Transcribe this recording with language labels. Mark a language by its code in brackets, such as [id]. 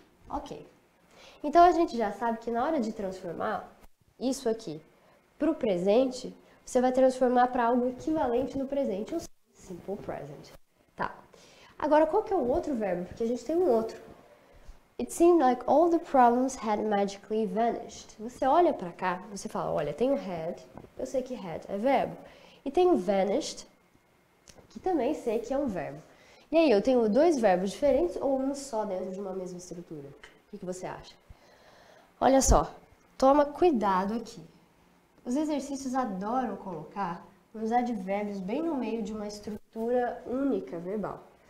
[pt] Ok. Então a gente já sabe que na hora de transformar isso aqui para o presente, você vai transformar para algo equivalente no presente, ou seja, simple present. Tá. Agora, qual que é o outro verbo? Porque a gente tem um outro. [en] It seemed like all the problems had magically vanished. [pt] Você olha para cá, você fala, olha, tem o had, eu sei que had é verbo. E tem o vanished, que também sei que é um verbo. E aí, eu tenho dois verbos diferentes ou um só dentro de uma mesma estrutura? O que você acha? Olha só, toma cuidado aqui. Os exercícios adoram colocar uns advérbios bem no meio de uma estrutura única verbal.